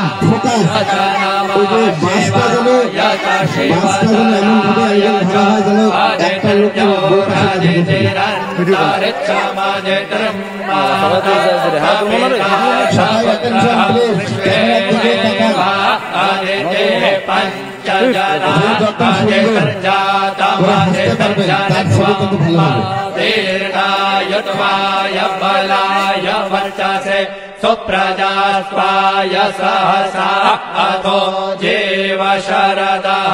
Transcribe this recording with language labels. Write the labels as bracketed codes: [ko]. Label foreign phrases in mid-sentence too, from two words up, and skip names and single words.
[bn] ফোকাস, ওই যে বাসটা যেন এমন ভাবে অ্যাঙ্গেল ধরা হয় যেন একটা লোকের বউ পাশে সবাই [en] attention please, [bn] ক্যামেরার দিকে তাকান। [sa] दीर्घायुत्वाय बलाय वर्चसे सुप्रजास्वाय सहसा अतो जीव शरदः